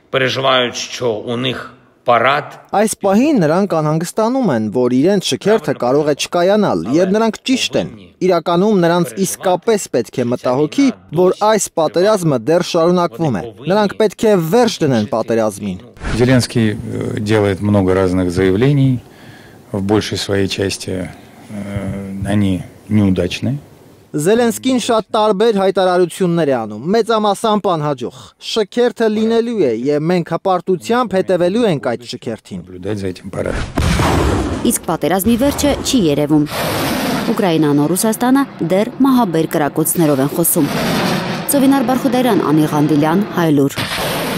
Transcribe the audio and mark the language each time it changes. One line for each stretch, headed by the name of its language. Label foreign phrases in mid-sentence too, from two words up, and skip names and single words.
Armenian: Այս պահին նրանք անհանգստանում են, որ իրենց շքերթը կարող է չկայանալ, եւ նրանք ճիշտ են։ Իրականում նրանց իսկապես պետք է մտահոգի, որ այս պատերազմը դեռ շարունակվում է։ Նրանք պետք է վերջ դնեն պատերազմին։
Russian: Зеленский делает много разных заявлений, в большей своей части они неудачны.
Armenian: Զելենսկին շատ տարբեր հայտարարություններ է անում, մեծամասամբ անհաջող։ Շքերթը լինելու է եւ մենք հպարտությամբ հետևելու ենք այդ շքերթին։ Իսկ պատերազմի վերջը չի երևում։ Ուկրաինան ու Ռուսաստանը դեռ մահաբեր կրակոցներով են խոսում։ Ծովինար Բարխուդարյան, Անի Ղանդիլյան, Հայլուր։